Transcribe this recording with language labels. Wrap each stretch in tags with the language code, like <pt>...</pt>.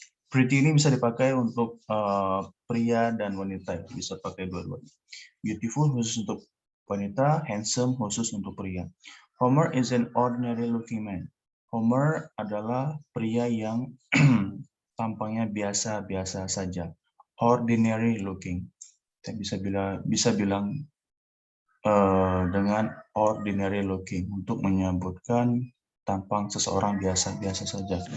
<id>Pretty ini bisa dipakai untuk pria dan wanita, bisa pakai dua-duanya. Beautiful khusus untuk wanita, handsome khusus untuk pria.</id> <en>Homer is an ordinary looking man.</en> <id>Homer adalah pria yang tampangnya biasa-biasa saja. Ordinary looking. Kita bisa bilang dengan ordinary looking untuk menyebutkan tampang seseorang biasa-biasa saja.</id>